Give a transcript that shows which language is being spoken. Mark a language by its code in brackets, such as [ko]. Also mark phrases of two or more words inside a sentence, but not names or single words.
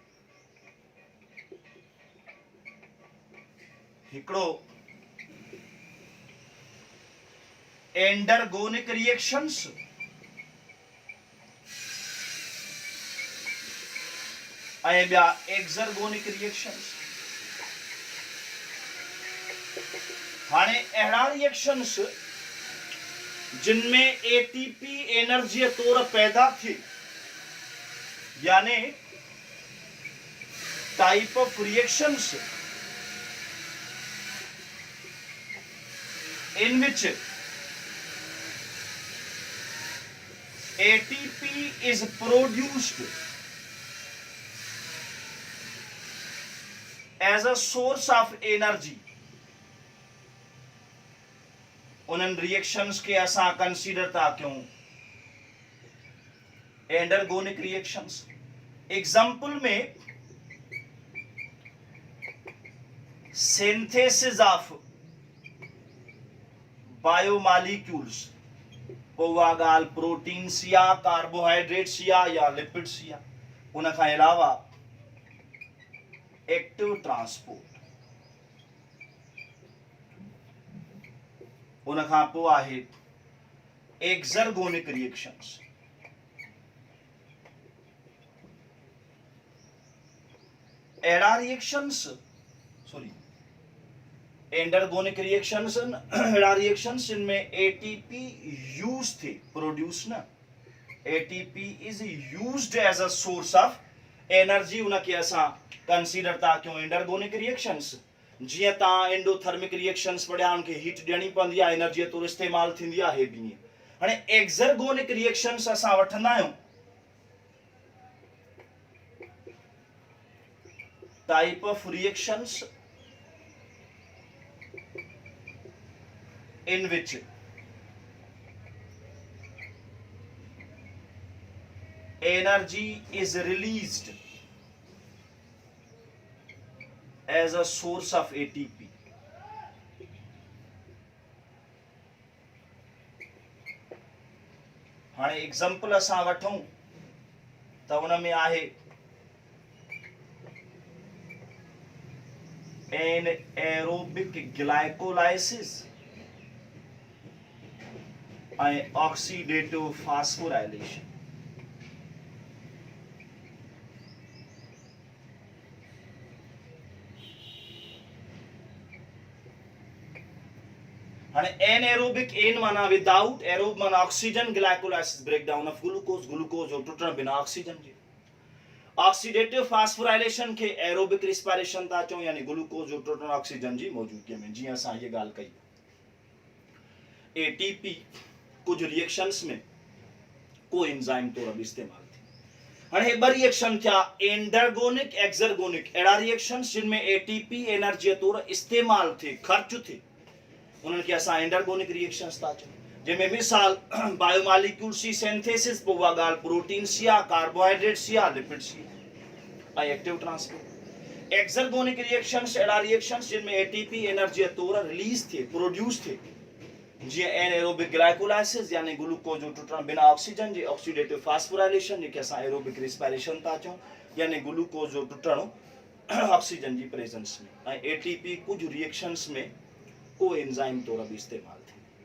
[sd] हिकिड़ो [en] endergonic reactions [sd] ऐं ॿिया [en] exergonic reactions. [sd] हाणे अहिड़ा रिएक्शंस जिनमें [en] ATP energy [sd] तौर पैदा थी, यानी [en] type of reactions in which ATP is produced as a source of energy। [sd] उन रिएक्शंस के असां कंसीडर था क्यों [en] endergonic reactions. example में synthesis of biomolecules, [sd] उहा ॻाल्हि प्रोटीन्स या कार्बोहाइड्रेट्स या लिपिड्स या उन खां अलावा [en] active transport, [sd] उन खां पोइ आहे [en] exergonic reactions. [sd] अहिड़ा [en] reactions endergonic reactions [sd] अहिड़ा रिएक्शंस जिनमें [en] ATP use [sd] थे प्रोड्यूस न, [en] ATP is used as a source of energy, [sd] उनखे असां कंसीडर था क्यों [en] endergonic reactions. [sd] जीअं तव्हां [en] endothermic reactions [sd] पढ़िया, उनखे हीट ॾियणी पवंदी आहे, एनर्जी तौरु इस्तेमाल थींदी आहे, हे बि ईअं। हाणे [en] exergonic reactions [sd] असां वठंदा आहियूं [en] type of reactions in which energy is released as a source of ATP। [sd] हाणे एग्जाम्पल असां वठूं त उन में आहे [en] anaerobic glycolysis and oxidative phosphorylation। anaerobic an [sd] माना विदाउट, एरोब माना ऑक्सीजन, [en] glycolysis breakdown of glucose, [sd] ग्लूकोज जो टुटण बिना ऑक्सीजन जे। [en] oxidative phosphorylation [sd] के [en] aerobic respiration [sd] था चऊं, यानी ग्लूकोज जो टुटण ऑक्सीजन जी मौजूदगी में। जीअं असां ये ॻाल्हि कई एटीपी कुछ रिएक्शंस में को एंजाइम तौर बि इस्तेमाल थी। हाणे हे ॿ रिएक्शन थिया एंडरगोनिक एक्सरगोनिक, अहिड़ा रिएक्शंस जिनमें [en] ATP energy [sd] तौर इस्तेमाल थे, खर्च थे, उन्हनि खे असां [en] endergonic reactions [sd] था चऊं। जंहिंमें मिसाल बायोमॉलिक्यूल्स जी सिंथेसिस, पोइ उहा ॻाल्हि प्रोटीन्स या कार्बोहाइड्रेट्स या लिपिड्स ऐं [en] active transport. exergonic reactions [sd] अहिड़ा रिएक्शंस जिनमें [en] ATP energy [sd] तौर रिलीज थे, प्रोड्यूस थे, जीअं [en] anaerobic glycolysis [sd] यानी ग्लूकोज जो टुटण बिना ऑक्सीजन जे, [en] oxidative phosphorylation [sd] जेके असां [en] aerobic respiration [sd] था चऊं, यानी ग्लूकोज जो टुटण ऑक्सीजन जी प्रेजेंस में, ऐं एटीपी कुछ रिएक्शंस में को एंजाइम तौर बि इस्तेमाल थी।